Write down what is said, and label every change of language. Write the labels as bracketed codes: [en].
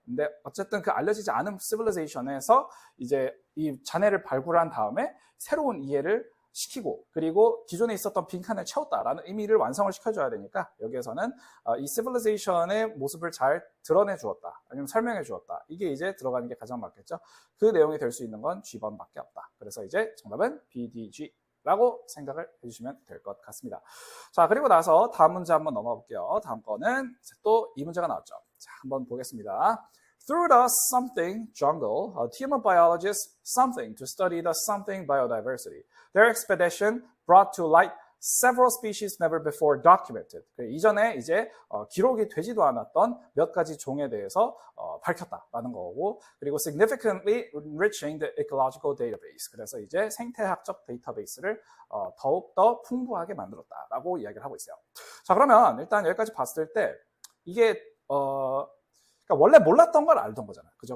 [ko] 근데 어쨌든 그 알려지지 않은 civilization에서 이제 이 잔해를 발굴한 다음에 새로운 이해를 시키고 그리고 기존에 있었던 빈칸을 채웠다라는 의미를 완성을 시켜줘야 되니까 여기에서는 이 civilization의 모습을 잘 드러내 주었다 아니면 설명해 주었다 이게 이제 들어가는 게 가장 맞겠죠. 그 내용이 될 수 있는 건 G번밖에 없다. 그래서 이제 정답은 BDG 라고 생각을 해주시면 될 것 같습니다. 자, 그리고 나서 다음 문제 한번 넘어가 볼게요. 다음 거는 또 이 문제가 나왔죠. 자, 한번 보겠습니다. [en] Through the something jungle, a team of biologists something to study the something biodiversity. Their expedition brought to light several species never before documented. [ko] 이전에 이제 기록이 되지도 않았던 몇 가지 종에 대해서 밝혔다라는 거고, 그리고 [en] significantly enriching the ecological database. [ko] 그래서 이제 생태학적 데이터베이스를 더욱 더 풍부하게 만들었다라고 이야기를 하고 있어요. 자, 그러면 일단 여기까지 봤을 때 이게 그러니까 원래 몰랐던 걸 알던 거잖아요. 그죠?